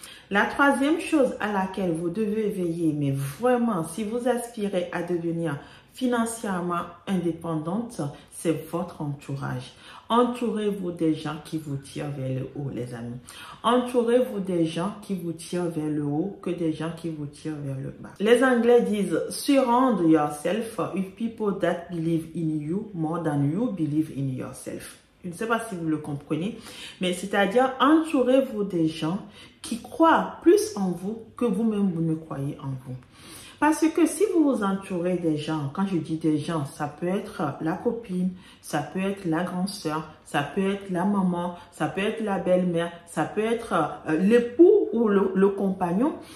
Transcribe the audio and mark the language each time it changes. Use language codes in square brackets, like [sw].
[fr] La troisième chose à laquelle vous devez veiller, mais vraiment si vous aspirez à devenir financièrement indépendante, c'est votre entourage. Entourez-vous des gens qui vous tirent vers le haut, les amis. Entourez-vous des gens qui vous tirent vers le haut que des gens qui vous tirent vers le bas. Les Anglais disent « [en] Surround yourself with people that believe in you more than you believe in yourself ». [fr] Je ne sais pas si vous le comprenez, mais c'est-à-dire entourez-vous des gens qui croient plus en vous que vous-même vous ne croyez en vous. Parce que si vous vous entourez des gens, quand je dis des gens, ça peut être la copine, ça peut être la grande sœur, ça peut être la maman, ça peut être la belle-mère, ça peut être l'époux ou le compagnon.